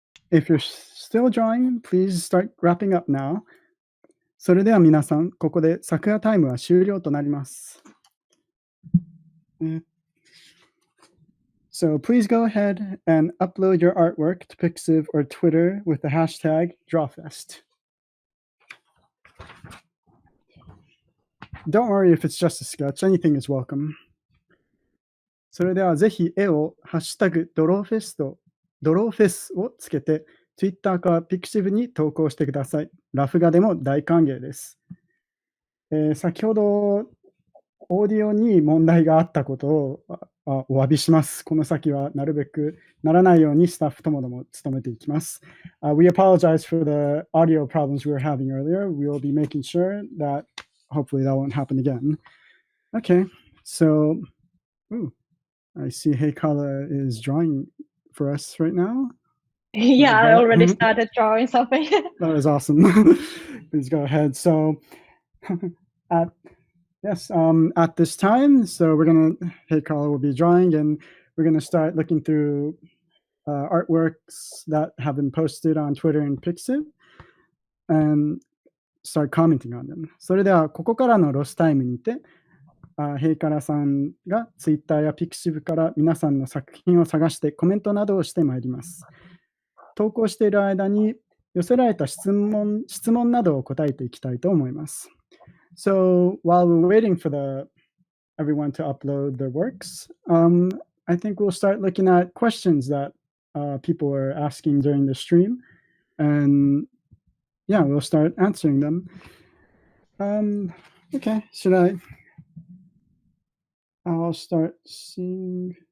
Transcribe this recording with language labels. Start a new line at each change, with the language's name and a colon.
English: If you're still drawing, please start wrapping up now.
Japanese: それでは皆さん、ここで桜タイムは終了となります。
English: So please go ahead and upload your artwork to pixiv or Twitter with the hashtag Drawfest. Don't worry if it's just a sketch, anything is welcome.
Japanese: それではぜひ絵をハッシュタグドローフェスをつけて Twitter か pixiv に投稿してください。ラフ画でも大歓迎です。先ほどオーディオに問題があったことをお詫びします。この先はなるべくならないようにスタッフともども努めていきます。
English: We apologize for the audio problems we were having earlier. We will be making sure that hopefully that won't happen again. Okay, so I see Heikala is drawing for us right now. Yeah, I already started drawing something. That was awesome. Please go ahead. So at this time, so Heikala will be drawing, and we're gonna start looking through artworks that have been posted on Twitter and pixiv, and start commenting on them.
Japanese: それではここからのロスタイムにて、ヘイカラさんが Twitter や pixiv から皆さんの作品を探してコメントなどをしてまいります。投稿している間に寄せられた質問などを答えていきたいと思います。
English: So while we're waiting for everyone to upload their works, I think we'll start looking at questions that people are asking during the stream, and yeah, we'll start answering them. Okay, I'll start seeing.